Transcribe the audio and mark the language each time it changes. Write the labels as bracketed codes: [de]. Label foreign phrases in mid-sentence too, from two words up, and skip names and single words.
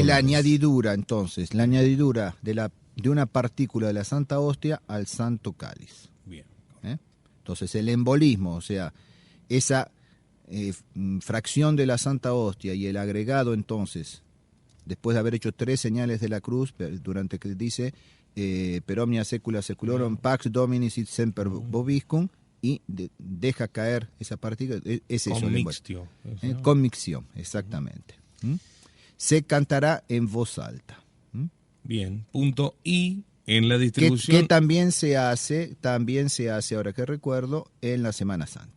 [es] Es la añadidura, entonces, la añadidura de una partícula de la Santa Hostia al Santo Cáliz. Bien. Entonces, el embolismo, o sea, esa fracción de la Santa Hostia y el agregado, entonces, después de haber hecho 3 señales de la cruz, durante que dice [la] per omnia secula seculorum pax Domini sit semper vobiscum, [es] y deja caer esa partícula, es eso. Commixtio. Commixtio, exactamente. Se cantará en voz alta. Bien, punto I en la distribución. Que también se hace, ahora que recuerdo, en la Semana Santa.